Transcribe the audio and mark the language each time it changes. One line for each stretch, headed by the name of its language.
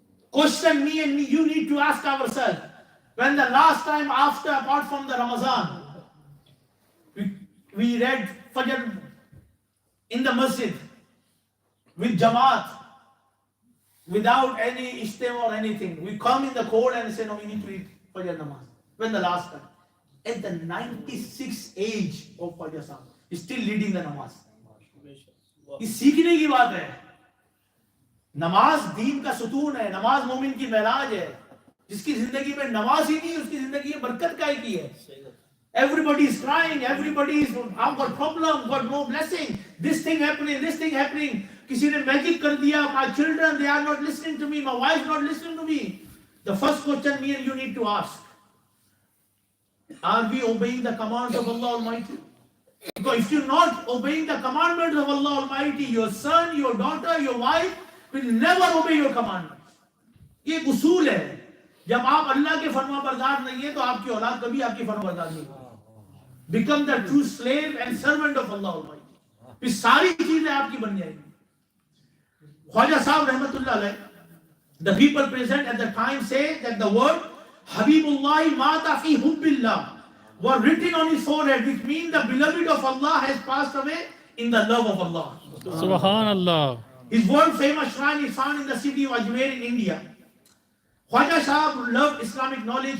English: Question me and you need to ask ourselves, when the last time after, apart from the Ramadan, we read Fajr in the masjid, with Jamaat, without any Ijtima or anything. We come in the cold and say, no, we need to read Fajr Namaz. When the last time? At the 96th age of Khwaja Sahib, he's still leading the namaz.
Hindi: ये सीखने की बात है. नमाज दीन का सुतून है, नमाज मोमिन की मेराज है. जिसकी जिंदगी में नमाज ही नहीं, उसकी जिंदगी में बरकत काय की है.
English: Everybody is crying, everybody is, I've got problem, got no blessing, this thing happening.
Hindi: किसी ने मैजिक कर दिया,
English: my children, they are not listening to me, my wife not listening to me. The first question me and you need to ask, are we obeying the commands of Allah Almighty? Because if you're not obeying the commandments of Allah Almighty, your son, your daughter, your wife will never obey your commandments.
Hindi: ये एक उसूल है. जब आप अल्लाह के फरमाबरदार नहीं है तो आपकी औलाद कभी आपकी फरमाबरदार नहीं होगी.
English: Become the true slave and servant of Allah Almighty.
Hindi: फिर सारी चीजें आपकी बन जाएंगी.
English: Khwaja Sahib रहमतुल्लाह अलैह, the people present at the time say that the word Habibullah Mata fi Hubbillah were written on his forehead, which means the beloved of Allah has passed away in the love of Allah. Subhanallah. His world famous shrine is found in the city of Ajmer in India. Khwaja Sahib loved Islamic knowledge.